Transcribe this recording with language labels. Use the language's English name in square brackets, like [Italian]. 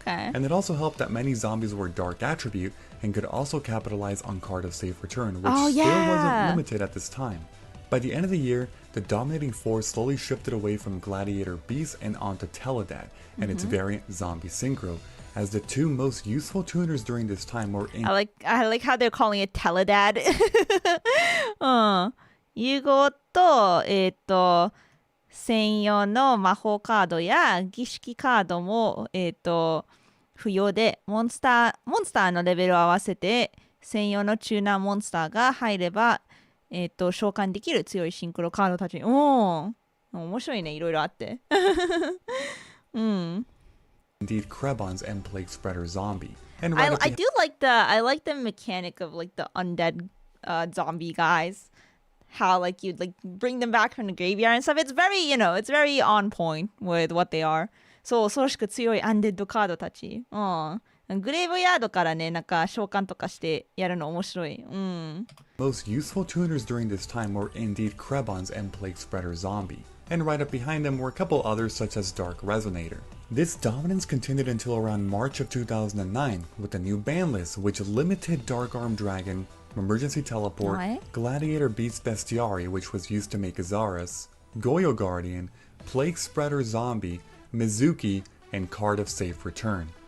[English] And it also helped that many zombies were Dark Attribute and could also capitalize on Card of Safe Return, which still wasn't limited at this time. By the end of the year, the dominating force slowly shifted away from Gladiator Beast and onto Teledad and its variant Zombie Synchro, as the two most useful tuners during this time were in— I like how they're calling it Teledad. [Japanese] 融合と、専用の魔法カードや儀式カードも、不要で、モンスターのレベルを合わせて専用のチューナーモンスターが入れば、召喚できる強いシンクロカードたち。面白いね、いろいろあって。 [English] Indeed Krebons and Plague Spreader Zombie. And I do like the mechanic of like the undead zombie guys. How like you'd like bring them back from the graveyard and stuff. It's very, it's very on point with what they are. [Japanese] そう、恐ろしく強いアンデッドカードたち。グレーブヤードからね、なんか召喚とかしてやるの面白い。 [English] Most useful tuners during this time were indeed Krebons and Plague Spreader Zombie. And right up behind them were a couple others such as Dark Resonator. This dominance continued until around March of 2009 with a new ban list which limited Dark Arm Dragon, Emergency Teleport, Gladiator Beast Bestiari, which was used to make Azaras, Goyo Guardian, Plague Spreader Zombie, Mizuki, and Card of Safe Return.